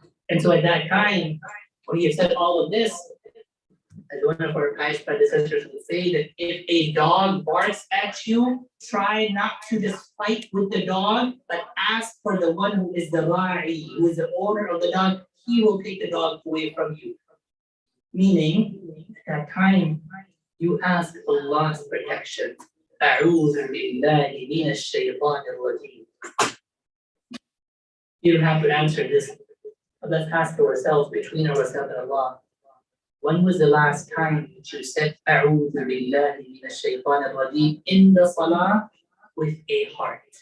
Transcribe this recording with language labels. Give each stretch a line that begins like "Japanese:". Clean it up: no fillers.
English: And so at that time, when he said all of this, as one of our past predecessors would say, that if a dog barks at you, try not to just fight with the dog, but ask for the one who is the ra'i, who is the owner of the dog. He will take the dog away from you. Meaning, at that time, you ask Allah's protection.
Arabic: أعوذ بالله من الشيطان الرجيم.
English: You don't have to answer this. But let's ask ourselves, between ourselves and Allah, when was the last time that you said
Arabic: أعوذ بالله من الشيطان الرجيم
English: in the salah with a heart?